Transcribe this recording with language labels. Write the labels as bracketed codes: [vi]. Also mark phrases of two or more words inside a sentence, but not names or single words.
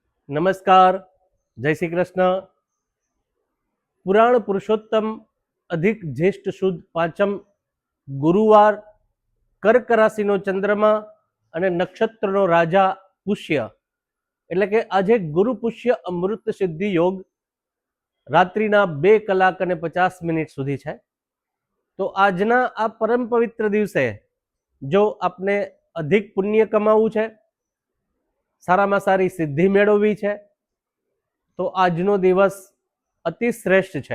[gu] નમસ્કાર, જય શ્રી કૃષ્ણ। પુરાણ પુરુષોત્તમ અધિક જ્યેષ્ઠ સુદ પાંચમ ગુરુવાર કર્ક રાશિનો ચંદ્રમા અને નક્ષત્રનો રાજા પુષ્ય એટલે કે આજે ગુરુ પુષ્ય અમૃત સિદ્ધિ યોગ રાત્રિના 2 કલાક અને 50 મિનિટ સુધી છે। તો આજના આ પરમ પવિત્ર દિવસે જો આપને અધિક પુણ્ય કમાવું છે, સારામાં સારી સિદ્ધિ મેળવવી છે, તો આજનો દિવસ અતિ શ્રેષ્ઠ છે।